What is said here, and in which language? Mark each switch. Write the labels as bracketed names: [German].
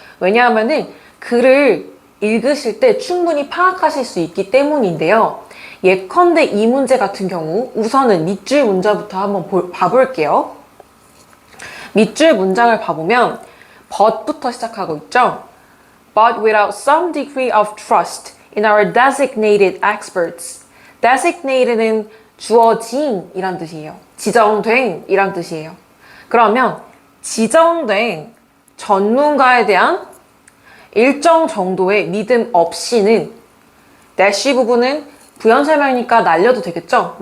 [Korean] 왜냐하면은 글을 읽으실 때 충분히 파악하실 수 있기 때문인데요. 예컨대 이 문제 같은 경우 우선은 밑줄 문장부터 한번 봐볼게요. 밑줄 문장을 봐보면 but부터 시작하고 있죠. [English] But without some degree of trust in our designated experts. [Korean] designate는 주어진 이란 뜻이에요. 지정된 이란 뜻이에요. 그러면 지정된 전문가에 대한 일정 정도의 믿음 없이는 dash 부분은 부연 설명이니까 날려도 되겠죠?